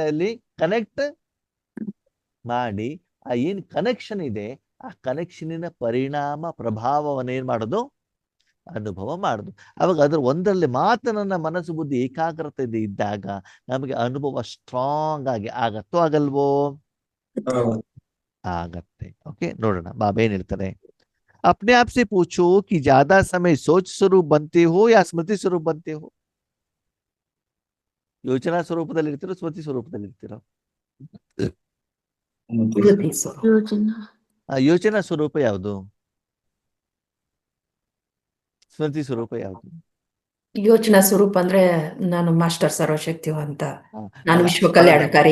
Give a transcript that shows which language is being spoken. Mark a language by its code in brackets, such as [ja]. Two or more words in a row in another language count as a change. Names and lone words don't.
[kn] ಅಲ್ಲಿ ಕನೆಕ್ಟ್ ಮಾಡಿ ಆ ಏನ್ ಕನೆಕ್ಷನ್ ಇದೆ ಆ ಕನೆಕ್ಷನಿನ ಪರಿಣಾಮ ಪ್ರಭಾವವನ್ನ ಏನ್ ಮಾಡೋದು? ಅನುಭವ ಮಾಡುದು. ಅವಾಗ ಅದ್ರ ಒಂದರಲ್ಲಿ ಮಾತ್ರ ನನ್ನ ಮನಸ್ಸು ಬುದ್ಧಿ ಏಕಾಗ್ರತೆ ಇದ್ದಾಗ ನಮಗೆ ಅನುಭವ ಸ್ಟ್ರಾಂಗ್ ಆಗಿ ಆಗತ್ತೋ ಆಗಲ್ವೋ? ಆಗತ್ತೆ. ಓಕೆ, ನೋಡೋಣ ಬಾಬಾ ಏನ್ ಹೇಳ್ತಾರೆ. [hi] अपने आप से पूछो कि ज्यादा समय सोच स्वरूप बनते हो या स्मृति स्वरूप बनते हो? [kn] ಯೋಚನಾ ಸ್ವರೂಪದಲ್ಲಿ ಇರ್ತೀರೋ ಸ್ಮೃತಿ ಸ್ವರೂಪದಲ್ಲಿ ಇರ್ತೀರೋ? ಯೋಚನಾ ಸ್ವರೂಪ ಯಾವುದು? ಸ್ಮೃತಿ ಸ್ವರೂಪ ಯಾವುದು? ಯೋಚನಾ ಸ್ವರೂಪ ಅಂದ್ರೆ ನಾನು ಮಾಸ್ಟರ್ ಸರ್ವಶಕ್ತಿವಂತ, ನಾನು ವಿಶ್ವ ಕಲ್ಯಾಣಕಾರಿ.